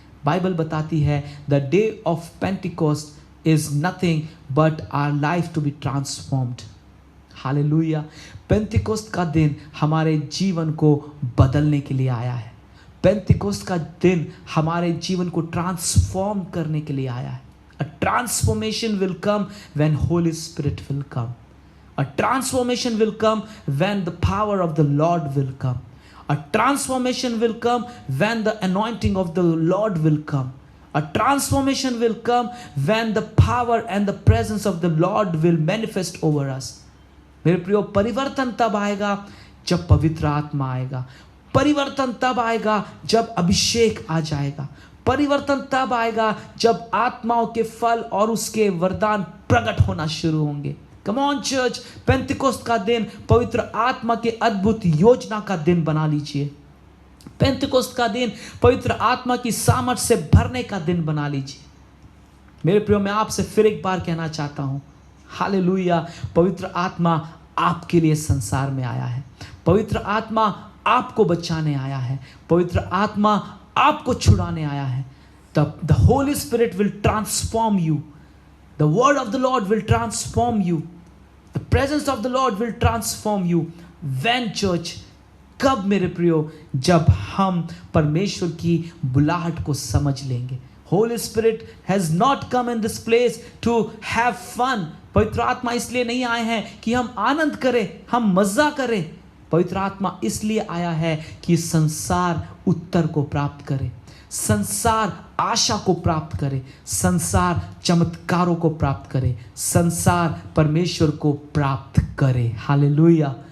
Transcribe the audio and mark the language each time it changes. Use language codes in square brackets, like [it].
[hi] Bible बताती है [en] The day of Pentecost is nothing but our life to be transformed. Hallelujah. [hi] Pentecost का दिन हमारे जीवन को बदलने के लिए आया है। पेंटिकोस्ट का दिन हमारे जीवन को ट्रांसफॉर्म करने के लिए आया है। [en] A transformation will come when Holy Spirit will come. A transformation will come when the power of the Lord will come. A transformation will come when the anointing of the Lord will come. A transformation will come when the power and the presence of the Lord will manifest over us. [hi] मेरे प्रियो, परिवर्तन तब आएगा जब पवित्र आत्मा आएगा। परिवर्तन तब आएगा जब अभिषेक आ जाएगा। परिवर्तन तब आएगा जब आत्माओं के फल और उसके वरदान प्रकट होना शुरू होंगे। कम ऑन चर्च, पेंतिकोस्त का दिन पवित्र आत्मा के अद्भुत योजना का दिन बना लीजिए। पेंतिकोस्त का दिन पवित्र आत्मा की सामर्थ से भरने का दिन बना लीजिए। मेरे प्रियो, मैं आपसे फिर एक बार कहना चाहता हूं, हालेलुया, पवित्र आत्मा आपके लिए संसार में आया है। पवित्र आत्मा आपको बचाने आया है। पवित्र आत्मा आपको छुड़ाने आया है। [en] The Holy Spirit will transform you. The word of the Lord will transform you. The presence of the Lord will transform you. When church, [hi] कब मेरे प्रियो? जब हम परमेश्वर की बुलाहट को समझ लेंगे। [en] Holy Spirit has not come in this place to have fun. [hi] पवित्र आत्मा इसलिए नहीं आए हैं कि हम आनंद करें, हम मजा करें। पवित्र आत्मा इसलिए आया है कि संसार उत्तर को प्राप्त करे, संसार आशा को प्राप्त करे, संसार चमत्कारों को प्राप्त करे, संसार परमेश्वर को प्राप्त करे। हालेलुया।